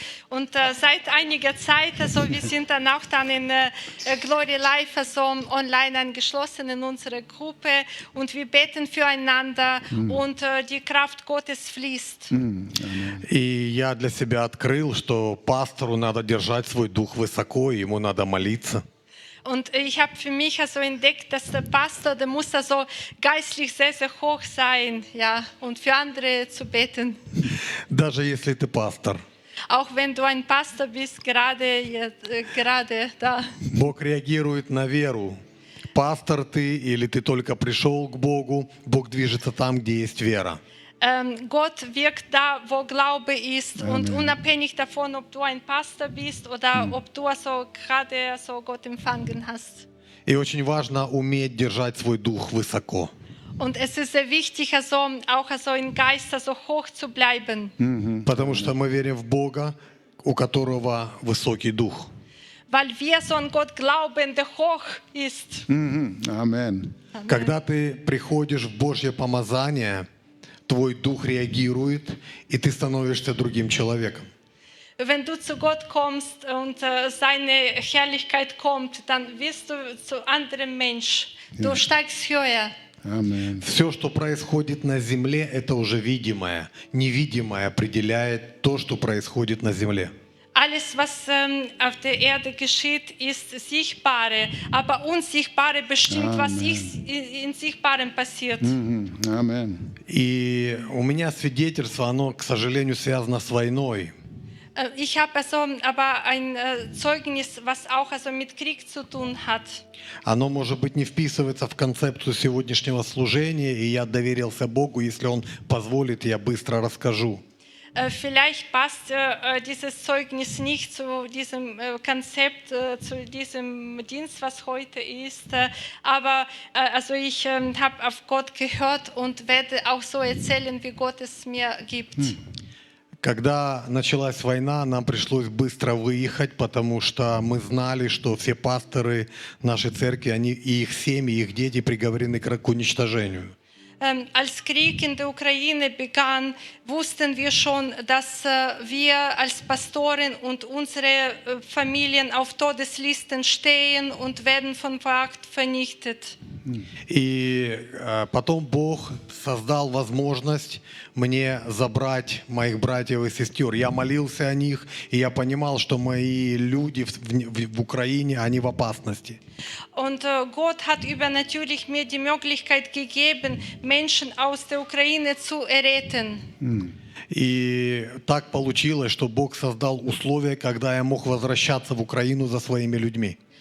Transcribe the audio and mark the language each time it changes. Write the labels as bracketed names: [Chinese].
[German] Und seit einiger Zeit, also wir sind dann auch dann in Glory Life also online angeschlossen in unserer Gruppe und wir beten füreinander und die Kraft Gottes fließt. [Russian] И я для себя открыл, что пастору надо держать свой дух высоко, ему надо молиться. [German] Und ich habe für mich also entdeckt, dass der Pastor, der muss also geistlich sehr, sehr hoch sein, ja, und für andere zu beten. [Russian] Даже если ты пастор. [German] Auch wenn du ein Pastor bist, gerade da. [Russian] Бог реагирует на веру. Пастор ты или ты только пришел к Богу, Бог движется там, где есть вера. [German] Gott wirkt da, wo Glaube ist. Amen. Und unabhängig davon, ob du ein Pastor bist oder ob du also gerade so Gott empfangen hast. [Russian] И очень важно уметь держать свой дух высоко. [German] Und es ist sehr wichtig, also, auch also im Geist also hoch zu bleiben. [Russian] Потому что мы верим в Бога, у которого высокий дух. [German] Weil wir so an Gott glauben, der hoch ist. Amen. Amen. [Russian] Когда ты приходишь в Божье помазание, твой дух реагирует, и ты становишься другим человеком. [German] Wenn du zu Gott kommst und seine Herrlichkeit kommt, dann wirst du zu anderem Mensch. Du steigst höher. Amen. [Russian] Все, что происходит на земле, это уже видимое. Невидимое определяет то, что происходит на земле. [German] Alles, was auf der Erde geschieht, ist Sichtbare, aber Unsichtbare bestimmt, Amen. Was in Sichtbarem passiert. Amen. [Russian] И у меня свидетельство, оно, к сожалению, связано с войной. [German] Ich habe also aber ein Zeugnis, was auch also mit Krieg zu tun hat. [Russian] Оно, может быть, не вписывается в концепцию сегодняшнего служения, и я доверился Богу, если Он позволит, я быстро расскажу. [German] Vielleicht passt dieses Zeugnis nicht zu diesem Konzept, zu diesem Dienst, was heute ist. Aber also ich habe auf Gott gehört und werde auch so erzählen, wie Gott es mir gibt. [Russian] Когда началась война, нам пришлось быстро выехать, потому что мы знали, что все пасторы нашей церкви, они и их семьи, и их дети приговорены к уничтожению. [German] Als Krieg in der Ukraine begann, wussten wir schon, dass wir als Pastoren und unsere Familien auf Todeslisten stehen und werden von Wacht vernichtet. [Russian] И потом Бог создал возможность мне забрать моих братьев и сестер. Я молился о них, и я понимал, что мои люди в Украине, они в опасности. [German] Und Gott hat übernatürlich mir die Möglichkeit gegeben, Menschen aus der Ukraine zu erretten. [Russian] И так получилось, что Бог создал условия, когда я мог возвращаться в Украину за своими людьми.